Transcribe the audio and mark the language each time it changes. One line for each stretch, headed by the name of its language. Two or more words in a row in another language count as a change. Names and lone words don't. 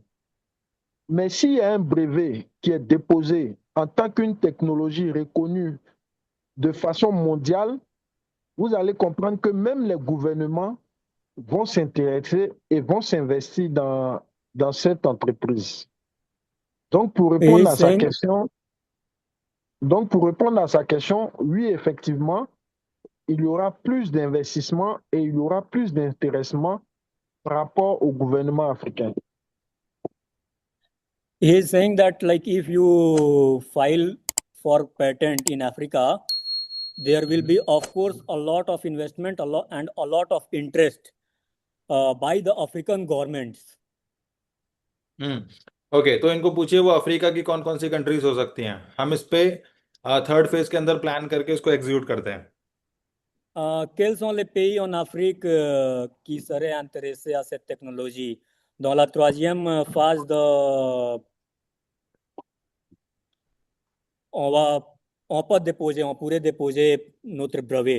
French: Mais s'il y a un brevet qui est déposé en tant qu'une technologie reconnue de façon mondiale, vous allez comprendre que même les gouvernements vont s'intéresser et vont s'investir dans cette entreprise. Donc, pour répondre à sa question, oui, effectivement, il y aura plus d'investissement et il y aura plus d'intéressement par rapport au gouvernement africain.
English: He is saying that if you file for patent in Africa, there will be, of course, a lot of investment, a lot of interest by the African governments.
Hindi: ओके, तो इनको पूछिए वो अफ्रीका की कौन कौन सी कंट्रीज हो सकती हैं, हम इस पे
English: third phase
Hindi: के अंदर प्लान करके इसको एग्जीक्यूट करते हैं।
French: Quels sont les pays en Afrique qui seraient intéressés à cette technologie? Dans la troisième phase on pourrait déposer notre brevet.